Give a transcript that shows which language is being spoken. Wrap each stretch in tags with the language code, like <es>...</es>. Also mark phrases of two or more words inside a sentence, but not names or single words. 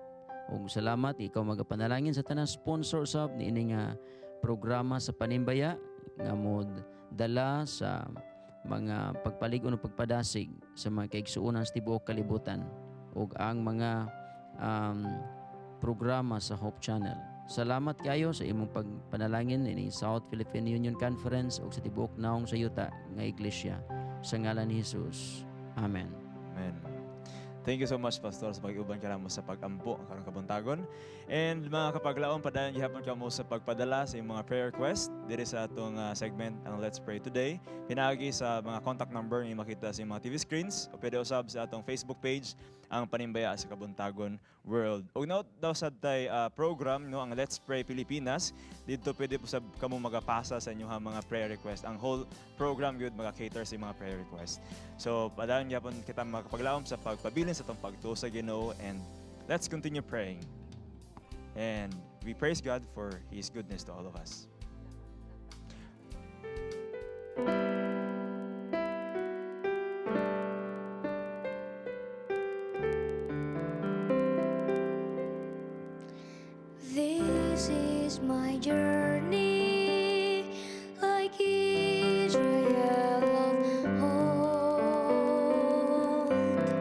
<ceb>Ug salamat ikaw magapanalangin sa tanang sponsor sab niini nga programa sa Panimbaya nga mo dala sa mga pagpaligon o pagpadasig sa mga kaigsuunan sa tibuok kalibutan ug ang mga programa sa Hope Channel. Salamat kayo sa imong pagpanalangin ini South Philippine Union Conference ug sa tibuok naong sa yuta nga iglesia sa ngalan ni Jesus. Amen.</ceb> <en>Amen. Thank you so much,</en> <ceb>Pastor, sa pag-iuban ka mo sa pag-ampo karong kabuntagon. And mga kapaglaon, padayon gihapon ka mo sa pagpadala sa mga</ceb> <en>prayer request</en> <ceb>diri sa atong segment ang Let's Pray Today. Pinagi sa mga</ceb> <en>contact number</en> <ceb>nga makita sa mga</ceb> <en>TV screens</en> <ceb>o pwede usab sa atong</ceb> <en>Facebook page</en> <ceb>ang Panimbaya sa Kabuntagon World. Og now daw sa tay program no ang Let's Pray Pilipinas,</ceb> <tl>dito pwede po</tl> <ceb>sa kamo magapasa sa inyo mga</ceb> <en>prayer request.</en> <ceb>Ang</ceb> <en>whole program</en> <ceb>gyud maka-cater sa mga</ceb> <en>prayer request.</en> <ceb>So padayon gyapon kita makapaglaom sa pagpabilin sa tong pagtuo sa Ginoo,</ceb> <en>and let's continue praying. And we praise God for His goodness to all of us. This is my journey, like Israel of old.</en>